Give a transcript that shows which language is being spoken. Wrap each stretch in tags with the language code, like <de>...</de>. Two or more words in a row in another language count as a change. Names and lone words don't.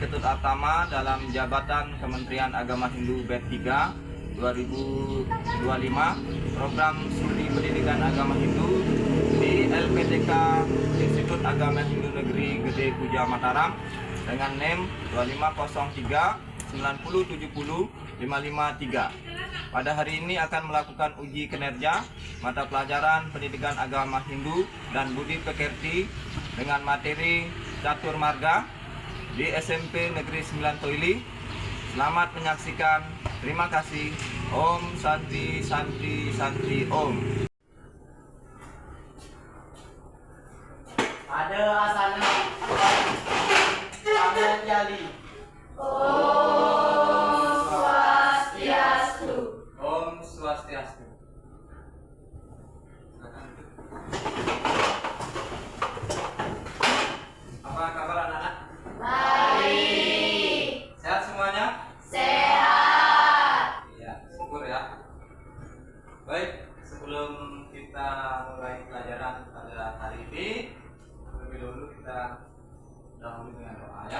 <id>Ketut Atama dalam jabatan Kementerian Agama Hindu BED 3 2025 program studi pendidikan agama Hindu di LPTK Institut Agama Hindu Negeri Gede Puja Mataram dengan NEM 2503 9070 553. Pada hari ini akan melakukan uji kinerja mata pelajaran pendidikan agama Hindu dan Budi Pekerti dengan materi Catur Marga di SMP Negeri 9 Toili. Selamat menyaksikan. Terima kasih.</id> <sa>ॐ शान्ति शान्ति शान्ति ॐ.</sa> <id>Ada asana Amal Jali.</id> <ban>Om Swastiastu.</ban> <id>Apa kabar anak-anak? Baik. Sehat semuanya? Sehat. Iya, syukur ya. Baik, sebelum kita mulai pelajaran pada hari ini, lebih dahulu kita dahulu dengan doa ya.</id>